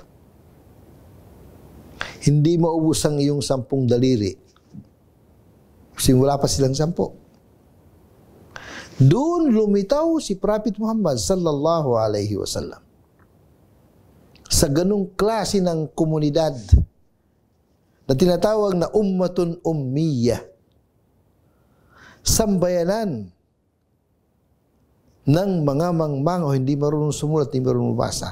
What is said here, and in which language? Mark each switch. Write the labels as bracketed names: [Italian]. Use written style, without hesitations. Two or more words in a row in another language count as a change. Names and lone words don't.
[Filipino] Hindi maubos ang iyong 10 daliri. Kasi wala pa silang 10. Doon lumitaw si Prophet Muhammad [Arabic] صلى الله عليه وسلم [Filipino] sa ganung klase ng komunidad na tinatawag na [Arabic] أمة أمية, [Filipino] sambayanan ng mga mangmang o hindi marunong sumulat, hindi marunong basa.